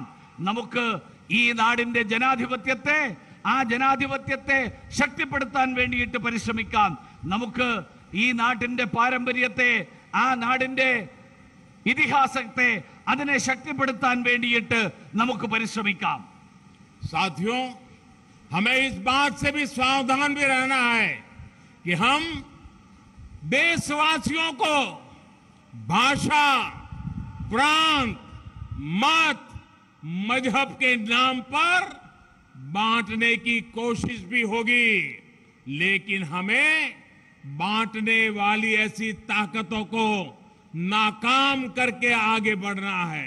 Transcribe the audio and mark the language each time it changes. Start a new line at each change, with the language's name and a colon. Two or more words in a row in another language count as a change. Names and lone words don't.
Malayalam: നമുക്ക് ഈ നാടിന്റെ ജനാധിപത്യത്തെ ശക്തിപ്പെടുത്താൻ വേണ്ടിയിട്ട് പരിശ്രമിക്കാം. നമുക്ക് ഈ നാടിന്റെ പാരമ്പര്യത്തെ, ആ നാടിന്റെ ഇതിഹാസത്തെ അതിനെ ശക്തിപ്പെടുത്താൻ വേണ്ടിയിട്ട് നമുക്ക് പരിശ്രമിക്കാം.
Hindi: साथियों, हमें इस बात से भी सावधान भी रहना है कि हम देशवासियों को भाषा, प्रांत, मत, मजहब के नाम पर बांटने की कोशिश भी होगी, लेकिन हमें बांटने वाली ऐसी ताकतों को नाकाम करके आगे बढ़ना है.